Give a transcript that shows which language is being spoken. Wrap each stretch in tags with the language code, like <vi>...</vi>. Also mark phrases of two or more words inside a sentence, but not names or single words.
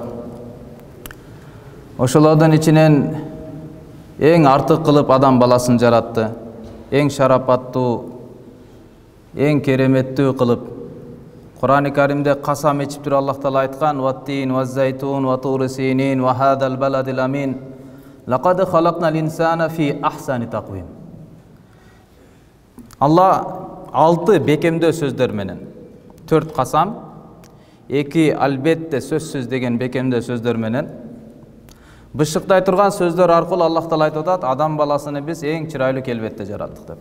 <ky>Ошолордун ичинен эң артык кылып адам баласын жаратты. Эң шарапаттуу, эң кереметтүү кылып. Кур'ан-ы Каримде касам ичип туруп Аллах Таала айткан:</ky> <ar>"والتين والزيتون, وطور سينين وهذا البلد الأمين. لقد خلقنا الإنسان في أحسن تقويم."</ar> <ky>Алла 6 бекемдөө сөздөр менен, 4 касам, 2 албетте сөзсүз деген бекемдөө сөздөр менен бышыктай турган сөздөр аркылуу Аллах Таала айтып атат: адам баласыны биз эң чырайлуу келбетте жараттык деп.</ky>